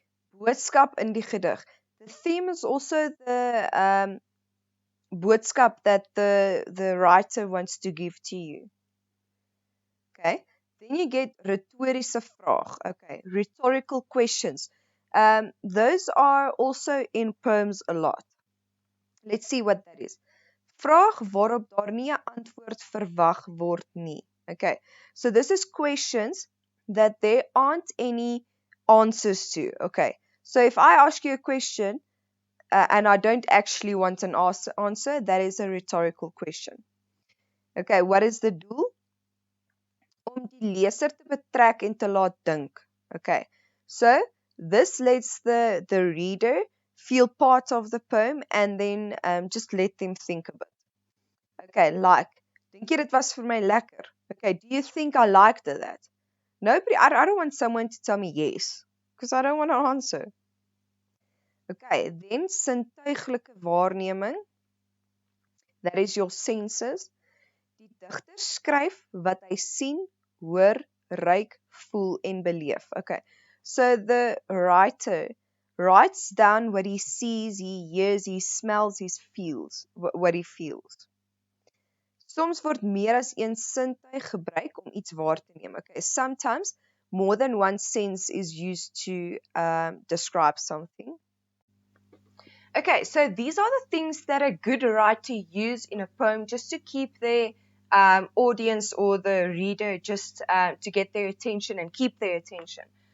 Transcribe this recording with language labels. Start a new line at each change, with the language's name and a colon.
Afrikaans: Boodskap in die gedig.
English: The theme is also the boodskap that the writer wants to give to you. Okay, then you get retorische vraag. Okay, rhetorical questions. Those are also in poems a lot. Let's see what that is.
Afrikaans: Vraag waarop daar nie 'n antwoord verwag word nie.
English: Okay, so this is questions that there aren't any answers to. Okay, so if I ask you a question and I don't actually want an answer, that is a rhetorical question. Okay, what is the
Afrikaans: doel? Om die leser te betrek en te laat dink.
English: Okay, so this lets the reader feel part of the poem and then just let them think a bit. Okay, like,
Afrikaans: dink jy dit was vir my lekker?
English: Okay, do you think I liked that? Nobody, I don't want someone to tell me yes, because I don't want an answer. Okay, then sintuiglike waarneming, that is your senses.
Afrikaans: Die digter skryf wat hy sien, hoor, ruik, voel en beleef.
English: Okay, so the writer writes down what he sees, he hears, he smells, he feels, what he feels.
Afrikaans: Soms word meer as een sintuig gebruik om iets waar te neem.
English: Okay, sometimes more than one sense is used to describe something. Okay, so these are the things that a good writer use in a poem just to keep their audience or the reader just to get their attention and keep their attention.